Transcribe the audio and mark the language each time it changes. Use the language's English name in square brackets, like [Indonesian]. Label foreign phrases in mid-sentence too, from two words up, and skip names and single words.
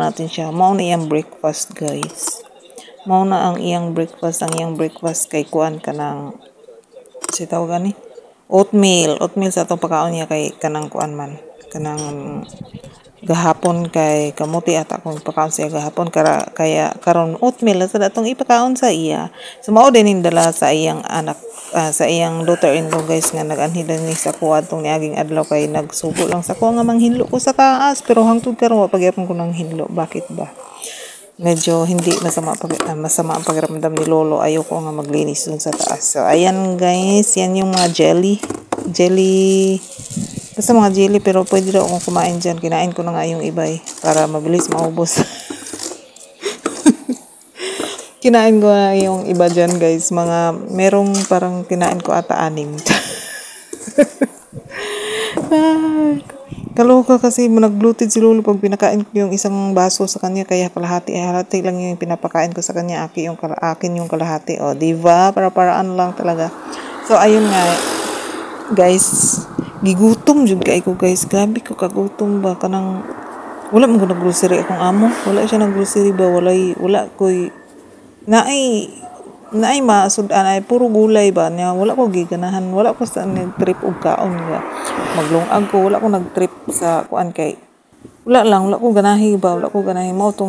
[Cebuano] natin siya mao na iyang breakfast guys mao na ang iyang breakfast kay kuan kanang si tawag ni oatmeal sa atong pagkaon niya kay kanang kuan man kanang gahapon kay kamuti at akong pagkaon siya gahapon kaya karon oatmeal sa atong ipakaon sa iya so mao din indala sa iyang anak sa iyang daughter-in-law guys nga nag-anhi ni sa kuha tong niaging adlaw kay nagsubo lang sa kuha nga manghinlo ko sa taas pero hangtod karon wa pagyapon ko nang hinlo [Filipino] bakit ba medyo hindi masama ang pakiramdam ni Lolo. Ayoko nga maglinis dun sa taas. So, ayan guys. Yan yung mga jelly. Basta mga jelly pero pwede daw akong kumain dyan. Kinain ko na nga yung iba para mabilis maubos. Kinain ko na yung iba dyan guys. Merong parang kinain ko ata 6. Kaloka kasi nag-bloated si Lolo pag pinakain ko yung isang baso sa kanya kaya kalahati lang yung pinapakain ko sa kanya akin yung kalahati diba para-paraan lang talaga so ayun nga guys [Cebuano] gigutom jud kay ko guys grabe ko kagutom ba kanang wala man ko nag-grocery akong amo wala siya nag-grocery ba wala koy naay masudan ay puro gulay ba niya wala ko giganahan wala ko sa trip og kaon nga maglungag ko wala ko nag-trip sa kuan kay wala ko ganahi mao tong